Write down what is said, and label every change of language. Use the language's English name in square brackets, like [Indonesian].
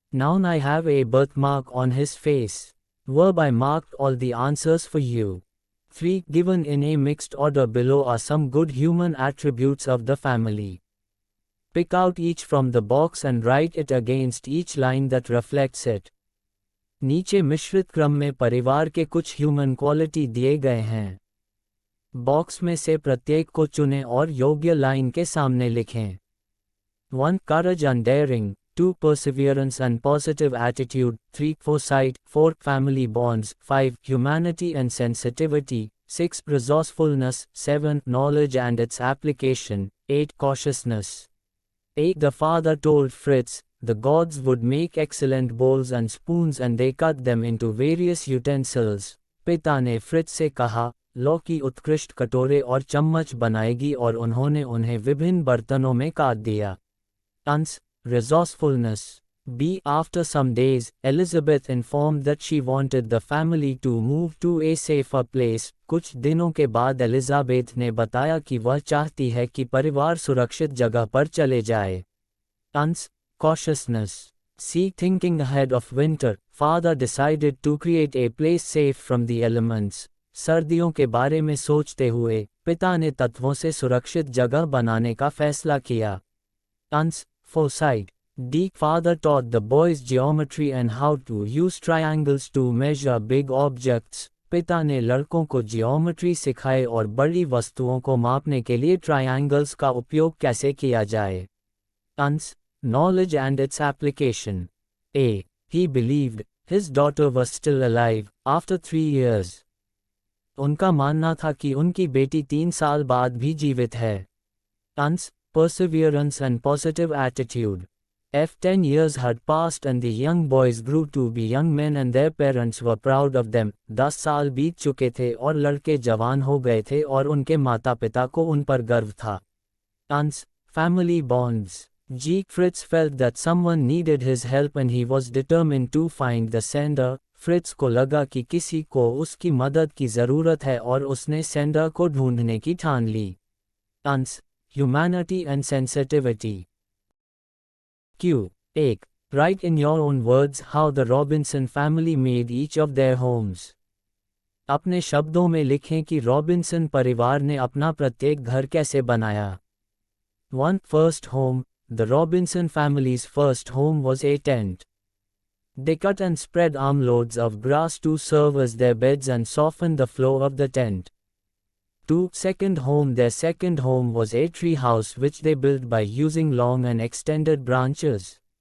[English] Noun I have a birthmark on his face. Verb I marked all the answers for you. 3. Given in a mixed order below are some good human attributes of the family. Pick out each from the box and write it against each line that reflects it. [Hindi] नीचे मिश्रित क्रम में परिवार के कुछ human quality दिए गए हैं। बॉक्स में से प्रत्येक को चुनें और योग्य लाइन के सामने लिखें। [English] 1. Courage and daring. 2. Perseverance and positive attitude. 3. Foresight. 4. Family bonds. 5. Humanity and sensitivity. 6. Resourcefulness. 7. Knowledge and its application. 8. Cautiousness. 8. The father told Fritz, the gods would make excellent bowls and spoons and they cut them into various utensils. [Hindi] पिता ने Fritz से कहा, लौ की उत्कृष्ट कटोरे और चम्मच बनाएगी और उन्होंने उन्हें विभिन्न बर्तनों में काट दिया। [English] Ans. Resourcefulness. B. After some days, Elizabeth informed that she wanted the family to move to a safer place. [Hindi] कुछ दिनों के बाद एलिजाबेथ ने बताया कि वह चाहती है कि परिवार सुरक्षित जगह पर चले जाए। [English] Ans. Cautiousness. C. Thinking ahead of winter, father decided to create a place safe from the elements. [Hindi] सर्दियों के बारे में सोचते हुए, पिता ने तत्वों से सुरक्षित जगह बनाने का फैसला किया। [English] Ans. Foresight. D. Father taught the boys geometry and how to use triangles to measure big objects. [Hindi] पिता ने लड़कों को जियोमेट्री सिखाए और बड़ी वस्तुओं को मापने के लिए ट्रायंगल्स का उपयोग कैसे किया जाए। [English] Ans, knowledge and its application. A. He believed his daughter was still alive after 3 years. [Hindi] उनका मानना था कि उनकी बेटी 3 साल बाद भी जीवित है। [English] Ans, perseverance and positive attitude. If 10 years had passed and the young boys grew to be young men and their parents were proud of them, [Hindi] 10 साल बीत चुके थे और लड़के जवान हो गए थे और उनके माता पिता को उन पर गर्व था। [English] Ans, family bonds. G. Fritz felt that someone needed his help and he was determined to find the sender. [Hindi] Fritz को लगा कि किसी को उसकी मदद की ज़रूरत है और उसने सेंडर को ढूंढने की ठान ली। [English] Ans, humanity and sensitivity. Q. 1. Write in your own words how the Robinson family made each of their homes. [Hindi] अपने शब्दों में लिखें कि रॉबिन्सन परिवार ने अपना प्रत्येक घर कैसे बनाया। [English] 1. First home. The Robinson family's first home was a tent. They cut and spread armloads of grass to serve as their beds and soften the floor of the tent. 2. Second home. Their second home was a tree house which they built by using long and extended branches.